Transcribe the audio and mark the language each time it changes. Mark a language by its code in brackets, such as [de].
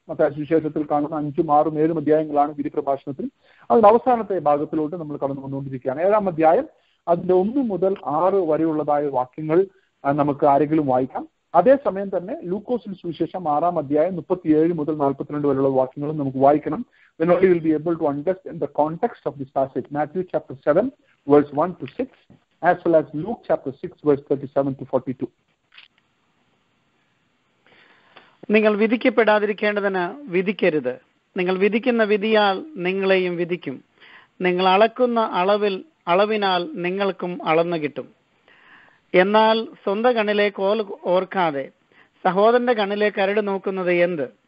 [ml] മത്തായി സുവിശേഷത്തിൽ കാണുന്ന 5, 6, 7 അധ്യായങ്ങളാണ് ഗിരിപ്രഭാഷണത്തിൽ. അതിന്റെ അവസാനത്തെ ഭാഗത്തിലോട്ട് നമ്മൾ കടന്നു വന്നുകൊണ്ടിരിക്കുകയാണ്. 7-ാം അധ്യായം അതിന്റെ 1 മുതൽ 6 വരെയുള്ളതായ വാക്യങ്ങൾ നമുക്ക് ആരെങ്കിലും വായിക്കാം. അതേസമയം തന്നെ ലൂക്കോസിന്റെ സുവിശേഷം 6-ാം അധ്യായം 37 മുതൽ 42 വരെയുള്ള വാക്യങ്ങളും നമുക്ക് വായിക്കണം. [en] Then only we'll be able to understand the context of this passage. Matthew chapter 7 verse 1 to 6 as well as Luke chapter 6 verse 37 to 42. [ml] നിങ്ങൾ വിധിക്കപ്പെടാതിരിക്കേണ്ടതിന് വിധിക്കരുത്. നിങ്ങൾ വിധിക്കുന്ന വിധിയാൽ നിങ്ങളെയും വിധിക്കും. നിങ്ങൾ അളക്കുന്ന അളവിനാൽ നിങ്ങൾക്കും അളന്നു കിട്ടും. എന്നാൽ സ്വന്തം കണ്ണിലെ കോൽ ഓർക്കാതെ സഹോദരന്റെ കണ്ണിലെ കരട് നോക്കുന്നത് എന്ത്?